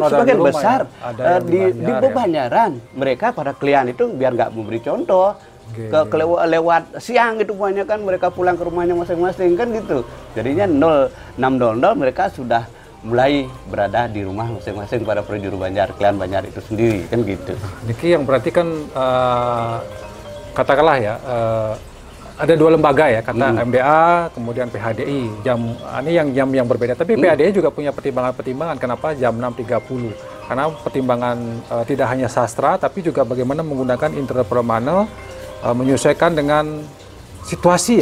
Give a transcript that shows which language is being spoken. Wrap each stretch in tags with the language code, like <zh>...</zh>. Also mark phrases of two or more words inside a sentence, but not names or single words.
<id>Bukan sebagian rumah, besar ya? di Banjaran. Mereka para klien itu biar nggak memberi contoh lewat siang gitu, banyak kan mereka pulang ke rumahnya masing-masing kan gitu. Jadinya 06.00 mereka sudah mulai berada di rumah masing-masing para prajuru Banjar, klien Banjar itu sendiri kan gitu. Niki yang berarti kan katakanlah ya ada 2 lembaga ya, kata MDA kemudian PHDI. Ini jam yang berbeda, tapi PHDI juga punya pertimbangan kenapa jam 6.30, karena pertimbangan tidak hanya sastra tapi juga bagaimana menggunakan interpersonal menyesuaikan dengan situasi ya.</id>